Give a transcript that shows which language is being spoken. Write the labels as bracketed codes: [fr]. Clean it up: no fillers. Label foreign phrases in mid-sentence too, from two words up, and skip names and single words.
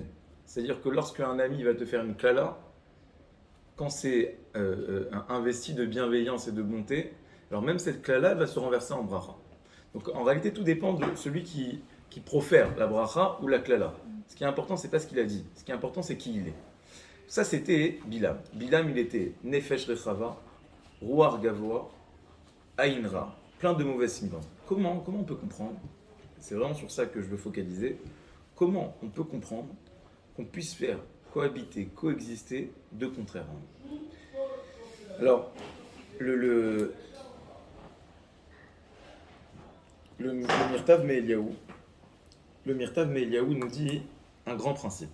[fr] C'est-à-dire que lorsque un ami va te faire une klala, quand c'est investi de bienveillance et de bonté, alors même cette klala va se renverser en bracha. Donc en réalité, tout dépend de celui qui profère la bracha ou la klala. Ce qui est important, c'est pas ce qu'il a dit. Ce qui est important, c'est qui il est. Ça, c'était Bilam. Bilam, il était [he] נפש רחבה רוח גבוהה עין רעה, [fr] plein de mauvaises signes. Comment on peut comprendre? C'est vraiment sur ça que je veux focaliser. Comment on peut comprendre qu'on puisse faire cohabiter, coexister deux contraires? Alors, le Mirtav Me'Eliyahu, nous dit un grand principe.